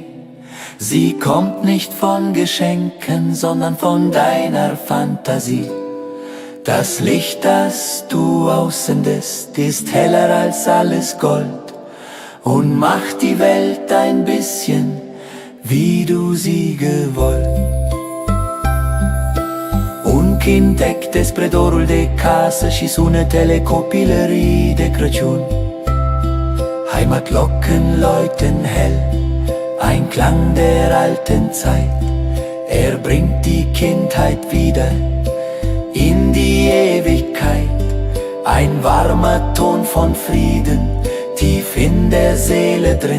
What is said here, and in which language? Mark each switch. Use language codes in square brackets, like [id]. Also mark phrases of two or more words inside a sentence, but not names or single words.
[de] Sie kommt nicht von Geschenken, sondern von deiner Fantasie. Das Licht, das du aussendest, ist heller als alles Gold und macht die Welt ein bisschen, wie du sie gewollt. [ro] Un cântec despre dorul de casă și sunetele copilării de Crăciun. [de] Heimatglocken läuten hell, ein Klang der alten Zeit. Er bringt die Kindheit wieder in die Ewigkeit. Ein warmer Ton von Frieden, tief in der Seele drin.